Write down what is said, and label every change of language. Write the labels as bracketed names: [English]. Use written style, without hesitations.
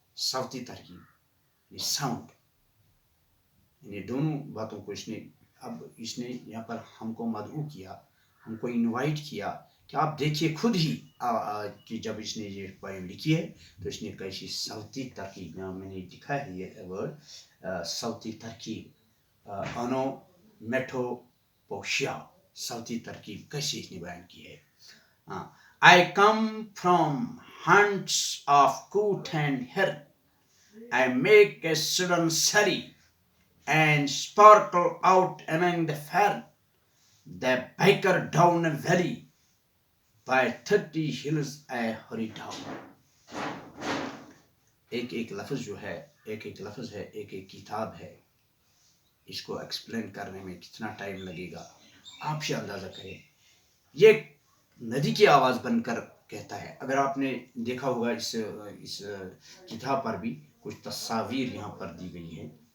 [Urdu] صوتی ترکیب یعنی ساؤنڈ، یعنی دونوں باتوں کو اس نے یہاں پر ہم کو مدعو کیا، ہم کو انوائٹ کیا کہ آپ دیکھیے خود ہی کہ جب اس نے یہ پوائم لکھی ہے تو اس نے کیسی صوتی ترکیب، میں نے لکھا ہے یہ ورڈ صوتی ترکیب انو میٹوپوشیا، صوتی ترکیب کیسی اس نے بیان کی ہے. [English] I come from haunts of coot and hern. I make a sudden sally and sparkle out among the fern. The biker down a valley, by 30 hills I hurry down. [Urdu] ایک لفظ جو ہے، ایک لفظ ہے، ایک کتاب ہے. اس کو ایکسپلین کرنے میں کتنا ٹائم لگے گا آپ سے اندازہ کریں. یہ ندی کی آواز بن کر کہتا ہے. اگر آپ نے دیکھا ہوگا اس کتاب پر بھی کچھ تصاویر یہاں پر دی گئی ہیں.